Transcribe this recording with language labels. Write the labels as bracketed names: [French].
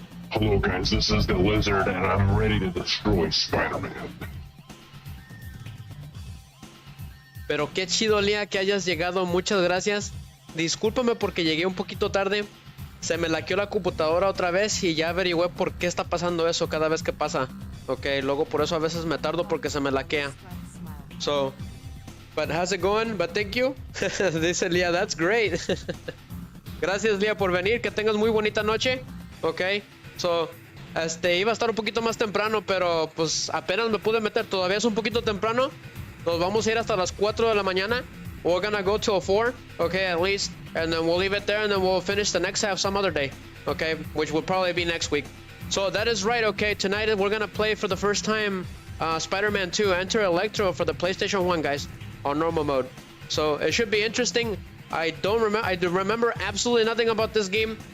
[English] Hello guys, this is the Lizard and I'm ready to destroy Spider-Man. [Spanish] Pero qué chido, Lía, que hayas llegado, muchas gracias. Discúlpame porque llegué un poquito tarde. Se me laqueó la computadora otra vez y ya averigüé por qué está pasando eso cada vez que pasa. Ok, luego por eso a veces me tardo porque se me laquea. [English] So, but how's it going? But thank you. [Spanish] Dice Lía, [English] that's great. [Spanish] Gracias, Lía, por venir. Que tengas muy bonita noche. Ok, so, iba a estar un poquito más temprano, pero pues apenas me pude meter. Todavía es un poquito temprano. Nos vamos a ir hasta las 4 de la mañana. [English] We're gonna go till 4, okay, at least. And then we'll leave it there and then we'll finish the next half some other day. Okay, which will probably be next week. So that is right, okay. Tonight we're gonna play for the first time Spider-Man 2 Enter Electro for the PlayStation 1, guys, on normal mode. So it should be interesting. I remember absolutely nothing about this game.